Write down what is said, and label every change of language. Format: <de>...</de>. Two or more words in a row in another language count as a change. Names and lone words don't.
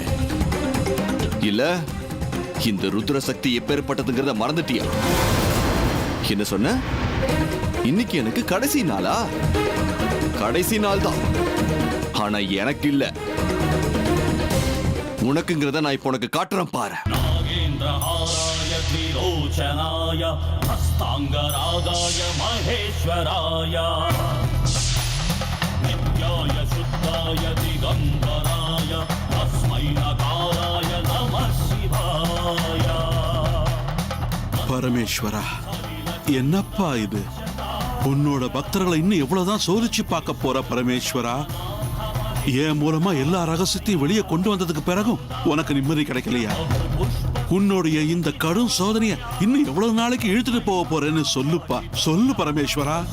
<ta>இல்ல இந்த ருத்ர சக்தி எப்பேற்பட்டதுங்கிறத மறந்துட்டியா? என்ன சொன்ன? இன்னைக்கு எனக்கு கடைசி நாளா? கடைசி நாள் தான். ஆனா எனக்கு இல்ல. உனக்குங்கிறத நான் இப்ப உனக்கு காட்டுறேன் பாரு.</ta> <sa>त्रिलोचनाय हस्तांगरागाय महेश्वराय नित्याय शुद्धाय दिगंबराय तस्मै नकाराय नमः शिवाय.</sa> <ta>பரமேஸ்வரா, என்னப்பா இது? உன்னோட பக்தர்களை இன்னும் எவ்வளவுதான் சோதிச்சு பார்க்க போற பரமேஸ்வரா? என் மூலமா எல்லா ரகசியத்தையும் வெளியே கொண்டு வந்ததுக்கு பிறகும் உனக்கு நிம்மதி கிடைக்கலையா? உன்னுடைய இந்த கடும் சோதனைய இன்னும் எவ்வளவு நாளைக்கு இழுத்துட்டு போக போறேன்னு சொல்லுப்பா, சொல்லு பரமேஸ்வரா.</ta>